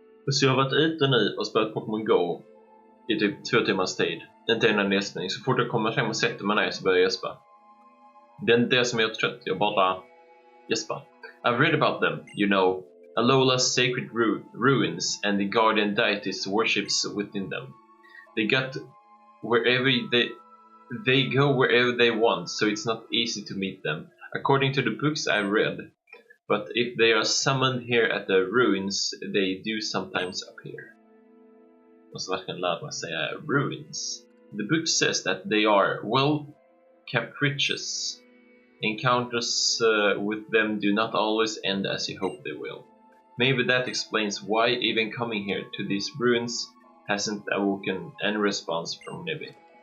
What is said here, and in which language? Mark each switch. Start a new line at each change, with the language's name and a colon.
Swedish: Så jag har varit ute nu och spelat Pokémon Go i typ 2 timmars tid. Inte en nästning. Så fort jag kommer hem och sätter mig ner så börjar jag gäspa. Det är inte det som jag är trött. Jag bara gäspar.
English: I've read about them, you know. Alola's sacred ruins and the guardian deities worships within them. They go wherever they want, so it's not easy to meet them, according to the books I read. But if they are summoned here at the ruins, they do sometimes appear.
Swedish: Måste verkligen lära mig säga ruins.
English: The book says that they are capricious. Encounters with them do not always end as you hope they will. Maybe that explains why even coming here to these ruins hasn't awoken any response from Nebby.